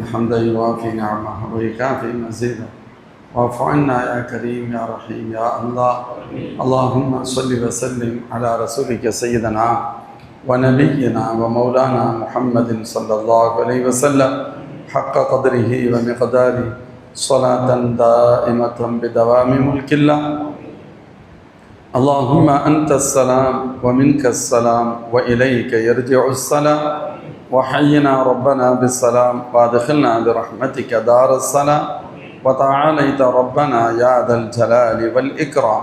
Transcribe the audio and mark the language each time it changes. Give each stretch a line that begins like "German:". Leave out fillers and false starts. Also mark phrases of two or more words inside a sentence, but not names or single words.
Arabic: حمدا يوافي نعمه و يكافئ مزيده واعف عنا يا كريم يا رحيم يا الله. اللهم صل و سلم على رسولك سيدنا و نبينا و مولانا محمد صلى الله عليه وسلم حق قدره و مقداره صلاة دائمة بدوام ملك الله. اللهم أنت السلام ومنك السلام وإليك يرجع السلام وحينا ربنا بالسلام وادخلنا برحمتك دار السلام وتعاليت ربنا يا ذا الجلال والإكرام.